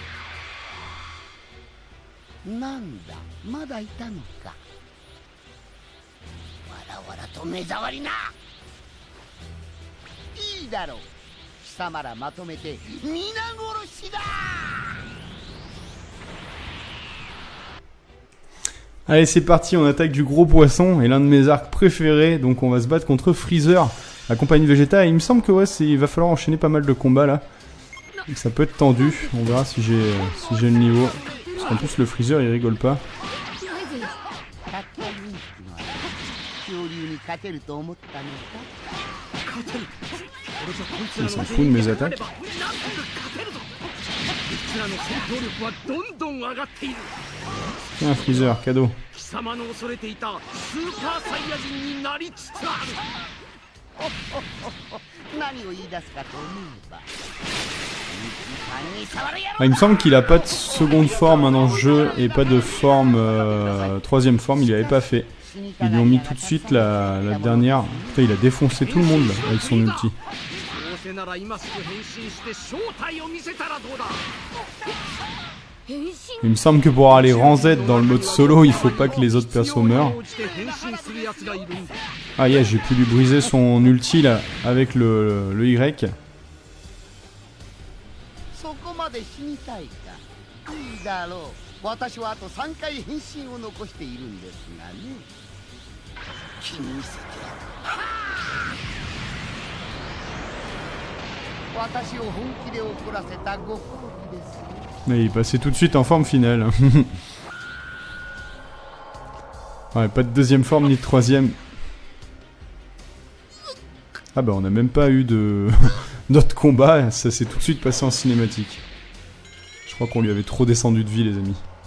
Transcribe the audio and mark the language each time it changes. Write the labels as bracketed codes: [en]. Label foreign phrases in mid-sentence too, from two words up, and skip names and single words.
[ja] なんだ、まだいたのか。 と目障りな。いいだろう、貴様らまとめて皆殺しだ。 [fr] Allez, c'est parti, on attaque du gros poisson et l'un de mes arcs préférés. Donc on va se battre contre Freezer, la compagnie Vegeta. Et il me semble que ouais, il va falloir enchaîner pas mal de combats là. Donc, ça peut être tendu. On verra si j'ai le niveau. Parce qu'en plus le Freezer il rigole pas. Il s'en fout de mes attaques. Tiens Freezer, cadeau. [ja] 貴様の恐れていたスーパーサイヤ人になりつつある。何を言い出すかと思えば。 [fr] Ah, il me semble qu'il a pas de seconde forme hein, dans le jeu et pas de forme troisième forme, il l'avait pas fait. Ils lui ont mis tout de suite la dernière. Putain, il a défoncé tout le monde là, avec son ulti. [ja] どうせなら今すぐ変身して正体を見せたらどうだ。 [fr] Il me semble que pour aller rang Z dans le mode solo, il faut pas que les autres persos meurent. Ah yeah, j'ai pu lui briser son ulti là, avec le Y. [ja] そこまで死にたいか。いいだろう。私はあと3回変身を残しているんですがね。気にせてやる。私を本気で怒らせたご褒美です。 [fr] Mais il est passé tout de suite en forme finale. Ouais, pas de deuxième forme ni de troisième. Ah bah on a même pas eu de d'autres combats, ça s'est tout de suite passé en cinématique. Je crois qu'on lui avait trop descendu de vie les amis.